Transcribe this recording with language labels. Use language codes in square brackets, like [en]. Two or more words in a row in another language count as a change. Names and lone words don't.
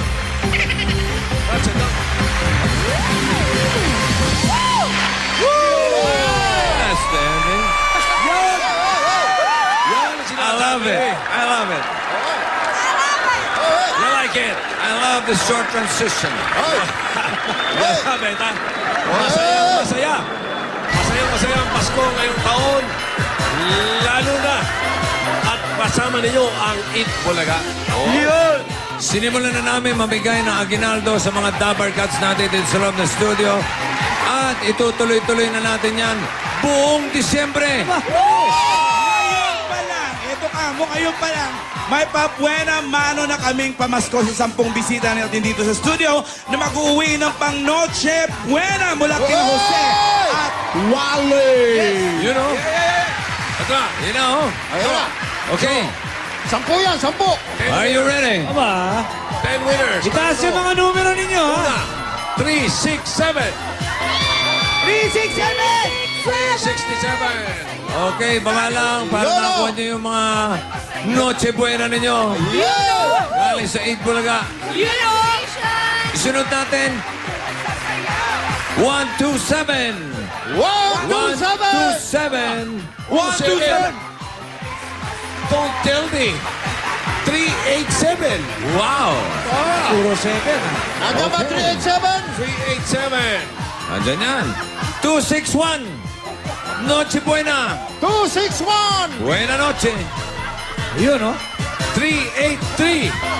[en] That's a dump. That's the ending. I love it. I love it. You like it? I love the short transition. Love it, [tl] ha? Masaya. Masaya ang Pasko ngayong taon. Lalo na. At kasama ninyo ang Eat Bulaga. Yun! Sinimulan na namin mamigay ng aginaldo sa mga Dabar Cats natin dito sa loob ng studio. At itutuloy-tuloy na natin yan buong Disyembre. Ngayon pa lang, ito ka mo, ngayon pa lang, may pabuena mano na kaming pamasko sa 10 bisita natin dito sa studio na mag-uwi ng pang Noche Buena mula kina Jose at Wally. [en] You know? [tl] Ito na, [en] you know? [tl] Ayun na. Okay. 10 yan, 10. [en] Are you ready? [tl] Aba, 10 winners. itaas yung mga numero ninyo, ha? Una, 3, 6, 7. 367. Okay, baba lang para Yolo! makuha niyo yung mga Noche Buena ninyo. Galing sa 8 Bulaga. Isunod natin. 127. 127. 127. [en] Don't tell me. 387. [tl] Wow. Puro 7, ha? Nandiyan ba 387? 387. Andyan yan. 261. Noche Buena. 261. [es] Buena noche. [tl] Yun, no? 383.